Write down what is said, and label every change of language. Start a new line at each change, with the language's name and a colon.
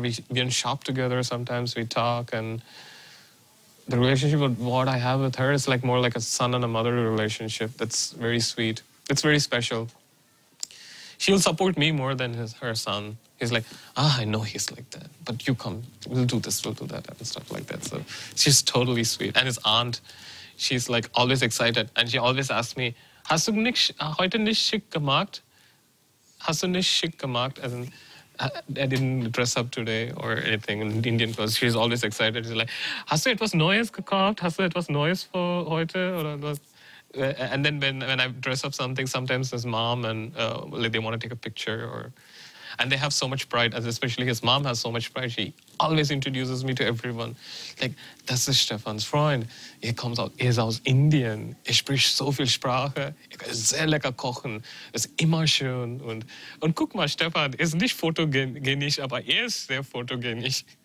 English: We shop together. Sometimes we talk. And the relationship with what I have with her is like more like a son and a mother relationship. That's very sweet. It's very special. She'll support me more than her son. He's like, I know he's like that. But you come. We'll do this, we'll do that, and stuff like that. So she's totally sweet. And his aunt, she's like always excited. And she always asks me,
German: hast du heute nicht schick gemacht? Hast du nicht schick gemacht?
English: As in, I didn't dress up today or anything in Indian clothes. She's always excited. She's like,
German: hast du etwas Neues gekauft? Hast du etwas Neues für heute? Oder was?
English: And then when I dress up something, sometimes his mom and like they want to take a picture, and they have so much pride, especially his mom has so much pride. She always introduces me to everyone.
German: Like, das ist Stefans Freund. Er ist aus Indien. Er spricht so viel Sprache. Er kann sehr lecker kochen. Ist immer schön. Und guck mal, Stefan ist nicht fotogenisch, aber er ist sehr fotogenisch.